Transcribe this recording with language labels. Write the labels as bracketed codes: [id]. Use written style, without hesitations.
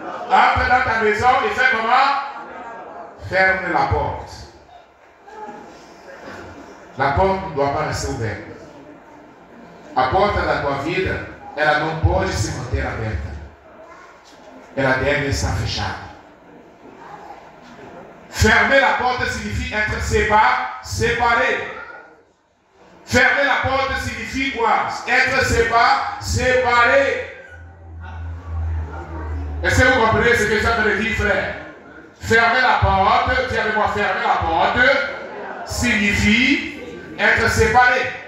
[fr] Entre dans ta maison et fais comment? Ferme la porte. La porte ne doit pas rester ouverte. La porte [pt] da tua vida, ela não pode se manter aberta. Ela deve estar fechada. [fr] Fermer la porte signifie être séparé. Fermer la porte signifie quoi? Être séparé. Est-ce que vous comprenez ce que je suis en train de dire, frère? Fermer la porte, dis avec moi, fermer la porte signifie être séparé.